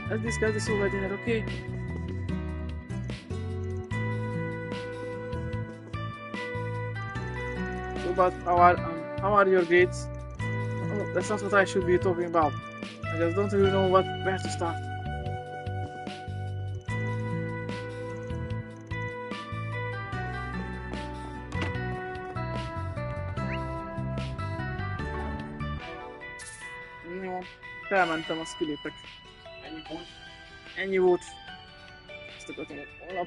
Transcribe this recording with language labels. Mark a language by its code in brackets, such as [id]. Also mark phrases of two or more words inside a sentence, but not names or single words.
[en] Let's discuss this over dinner, okay? So, but how are your grades? Oh, that's not what I should be talking about. I just don't really know where to start. [hu] Jó, felmentem, azt kilépek. Ennyi volt? Ennyi volt. Ezt akartam holnap.